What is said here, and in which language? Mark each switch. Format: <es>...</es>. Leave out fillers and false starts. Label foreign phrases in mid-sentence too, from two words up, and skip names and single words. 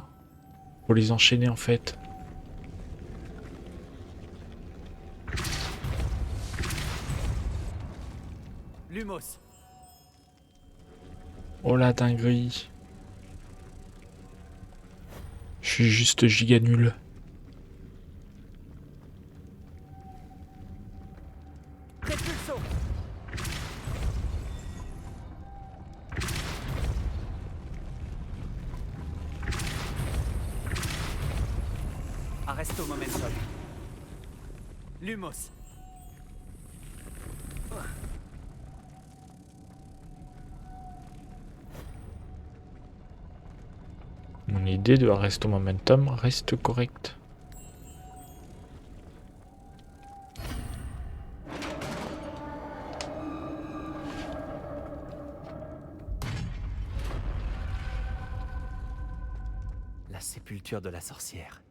<fr>Faut les enchaîner en fait. Lumos. Oh la dinguerie. Je suis juste giga nul. Repulso. Arresto momentum. Lumos. Mon idée de Arresto Momentum reste correcte. La sépulture de la sorcière.</fr>